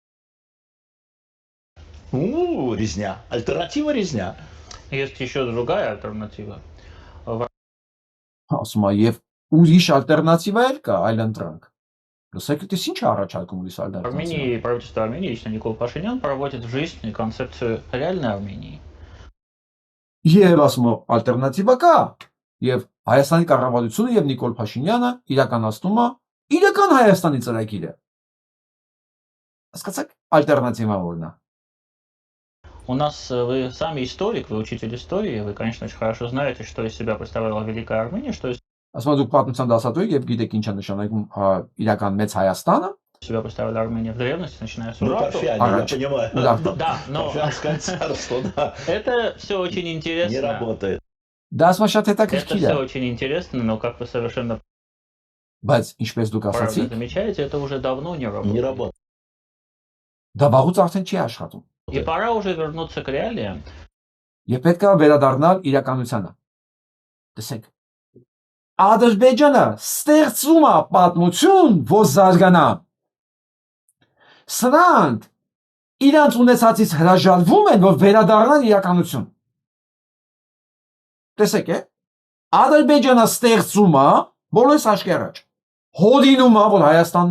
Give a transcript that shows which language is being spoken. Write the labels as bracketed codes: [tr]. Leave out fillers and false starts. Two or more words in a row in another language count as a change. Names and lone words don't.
[ru] Резня. Альтернатива резня. Есть еще другая альтернатива. [hy] Ասում է եւ ուրիշ ալտերնատիվա էլ կա, այլ ընտրանք։ Լսեք, դες ինչ առաջարկում ուրիշ ալտերնատիվա։ [ru] Армении, правительство Армении, лично Никол Пашинян, проводит в жизнь концепцию реальной Армении. [hy] Եվ ասում է ալտերնատիվա կա։ Եվ Հայաստանի կառավարությունը եւ Նիկոլ Փաշինյանը իրականացնում է իրական Հայաստանի ծրագիրը։ Հասկացաք, ալտերնատիվա որն է։ [ru] У нас, вы сами историк, вы учитель истории, вы, конечно, очень хорошо знаете, что из себя представляла Великая Армения, что из [hy] Ասում դուք պատմության դասատու եք եւ գիտեք ինչ է նշանակում իրական մեծ Հայաստանը։ [ru] себя представляла Армения в древности, начиная с Ну, Урарту. Парфяне, я понимаю. Да, но Парфянское царство, да. это все очень Не интересно. работает. [hy] Դա ասում շատ [ru] Это [hy] հետաքրքիր [ru] все [hy] է, [ru] очень интересно, но как вы совершенно [hy] բայց ինչպես դուք [ru] правильно [hy] ասացիք, [ru] замечаете, это уже давно не Не работает. работает. [hy] դա վաղուց արդեն չի աշխատում։ [ru] И пора уже вернуться к реалиям. [hy] Եվ պետք է վերադառնալ իրականությանը։ Տեսեք, Ադրբեջանը ստեղծում է պատմություն, որ զարգանա։ Սրանք իրանց ունեցածից հրաժարվում են, որ վերադառնան իրականություն։ Տեսեք, Ադրբեջանը ստեղծում է բոլորս աչքի առաջ։ Հոդինում է, որ Հայաստանն